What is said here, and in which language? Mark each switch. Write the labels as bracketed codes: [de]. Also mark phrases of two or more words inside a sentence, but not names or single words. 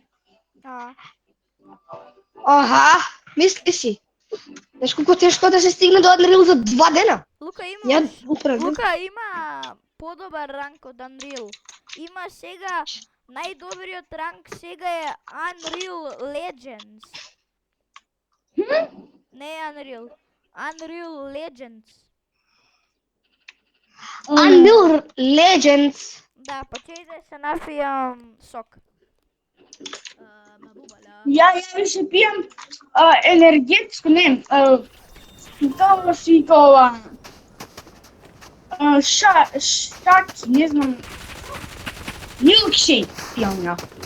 [mk] Аха, мисли си. Знаеш колку тешко да се стигне до Unreal за 2 дена? Лука Ја има, управдам. Лука има подобар ранг од Unreal. Има сега најдобриот ранг сега е Unreal Legends. Не е Unreal. Unreal Legends. Unreal Legends. Да, па ќе да се нафијам сок. Ја више пијам енергетско, не, тоа си кова шаки, не знам, милкшейк пијам ја.